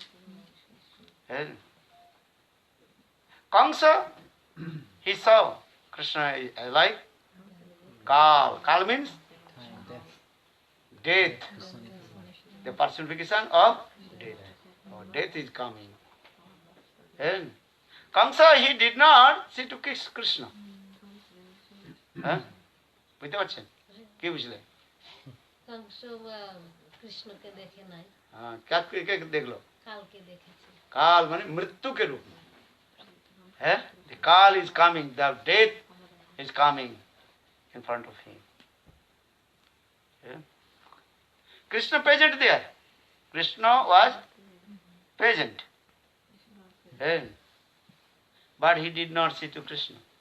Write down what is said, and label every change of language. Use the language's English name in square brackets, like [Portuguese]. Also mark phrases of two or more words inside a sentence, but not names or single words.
[English] Kamsa, he saw Krishna is like Kal. Kal means death. The personification of death. Oh, death is coming. Kamsa, he did not see to kiss Krishna. [Bangla] বুঝতে পারছেন কি বুঝলেন? কৃষ্ণ কে দেখে নাই, কে দেখলো? কালকে দেখেছে। কাল মানে মৃত্যু [Hindi] के रूप में। [English] The Kal is coming, the death is coming in front of him. Krishna present there. Krishna was present. But he did not see to Krishna.